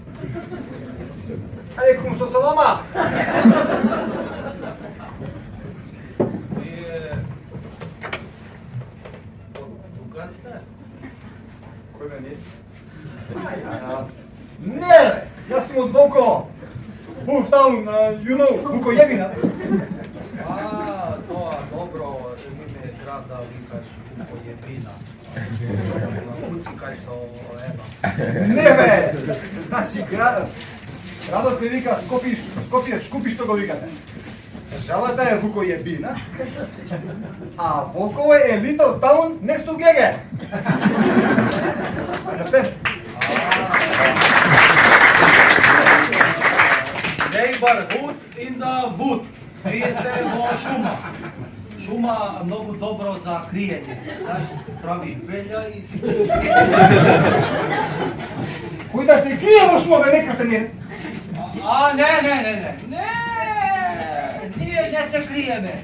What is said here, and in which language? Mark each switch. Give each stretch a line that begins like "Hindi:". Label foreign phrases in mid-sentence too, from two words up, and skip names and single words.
Arabic: Алейкум салама.
Macedonian: Тука сте? Кој ме не? Не, јас сум од Волково.
English: Wolftown, you know,
Macedonian: Вукојевина. Тоа, добро, ми ме град да викаш Вукојевина. Куци кај со ева. Не бе! Значи, градот се вика Скопје, Шкупи што го викате. Државата е Вукојевина, а Волково е
English: Little Town next to
Macedonian: Геге.
English: Neighborhood in the wood.
Macedonian: Вие сте во шума. Шума многу добро за криење. Знаеш, прави белја и си... Кој да се крие во шума, бе, нека се не... Не! Ние не се криеме.